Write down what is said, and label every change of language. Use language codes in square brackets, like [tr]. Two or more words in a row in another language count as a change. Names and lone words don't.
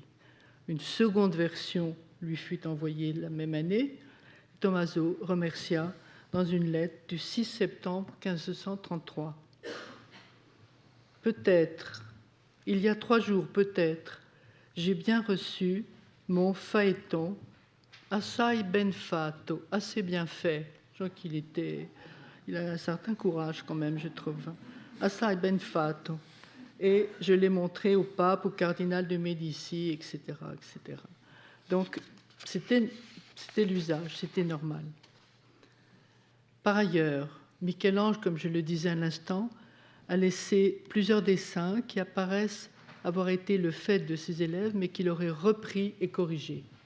[fr] Une seconde version lui fut envoyée la même année. Tommaso remercia dans une lettre du 6 septembre 1533. Peut-être, il y a 3 jours peut-être, j'ai bien reçu mon phaéton [it] assai ben fatto, [fr] assez bien fait. Je crois il a un certain courage quand même, je trouve. [it] Assai ben fatto. [fr] Et je l'ai montré au pape, au cardinal de Médicis, etc., etc. Donc, c'était l'usage, c'était normal. Par ailleurs, Michel-Ange, comme je le disais à l'instant, a laissé plusieurs dessins qui apparaissent avoir été le fait de ses élèves, mais qu'il aurait repris et corrigé.